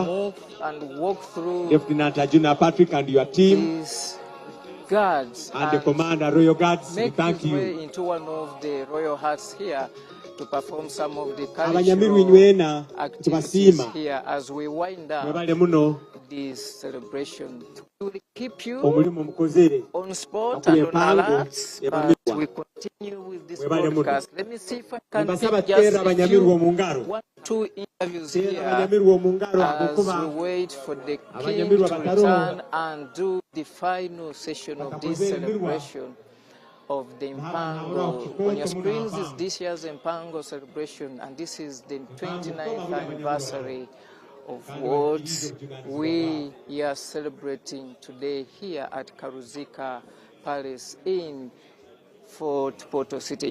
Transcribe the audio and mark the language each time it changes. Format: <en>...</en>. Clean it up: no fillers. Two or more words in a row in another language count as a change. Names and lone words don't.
<en>move and walk through Lieutenant Ajuna Patrick and your team, these guards and the Commander Royal Guards, we make thank his you. way into one of the royal huts here to perform some of the</en> <ttj>Abanyamirwa</ttj> <en>cultural</en> <ttj>inywena</ttj> <en>activities</en> <ttj>tubasiima</ttj> <en>here as we wind down</en> <ttj>mwebale muno</ttj> <en>this celebration. We will keep you</en> <ttj>omulimu mukozere</ttj> <en>on spot</en> <ttj>okuli</ttj> <en>and on</en> <ttj>empango</ttj> <en>alert, but</en> <ttj>ebamirwa</ttj> <en>we continue with this</en> <ttj>mwebale muno.</ttj> <en>broadcast. Let me see if I can</en> <ttj>Mbasaba</ttj> <en>pick just</en> <ttj>teera</ttj> <en>a</en> <ttj>abanyamirwa</ttj> <en>few,</en> <ttj>mu ngalo.</ttj> <en>1-2 interviews</en> <ttj>Teera</ttj> <en>here</en> <ttj>abanyamirwa mu ngalo</ttj> <en>as</en> <ttj>ahakuba</ttj> <en>we wait for the king</en> <ttj>abanyamirwa</ttj> <en>to</en> <ttj>bataro</ttj> <en>return and do the final session of this</en> <ttj>bakakoze emirwa</ttj> <en>celebration of the Mpango. On your screens is this year's Mpango celebration, and this is the 29th anniversary of what we are celebrating today here at Karuzika Palace in Fort Portal City.</en>